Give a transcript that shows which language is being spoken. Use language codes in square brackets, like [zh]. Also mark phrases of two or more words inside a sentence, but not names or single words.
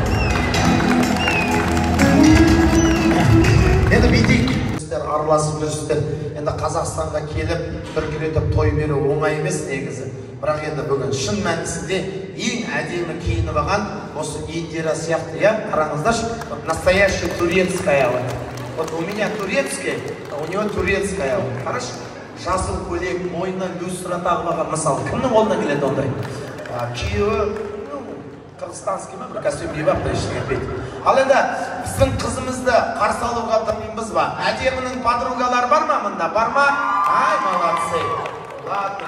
[kk] Енді бүйтейік. Араласып жүрсіздер. Енді Қазақстанға келіп, бір күретіп той беру оңай емес негізі. Бірақ енді бүгін шын мәнісінде ең әдемі киініп алған осы Индира сияқты, я? Қараңыздаршы, [ru] настоящая турецкая. Вот у меня турецкая, а у него турецкая. Хорошо? [kk] Жасыл көйлек, мойнына люстра тағып алған, мысалы, кімнің қолына келеді ондай? Күйеуі, қырғызстанский ма, бір костюм киіп алып та ештеңе етпейді. Ал енді біздің қызымызды қарсы алуға дайынбыз ба? Әдемінің подругалар бар ма мында? Бар ма? Ай, [ru] молодцы. Ладно.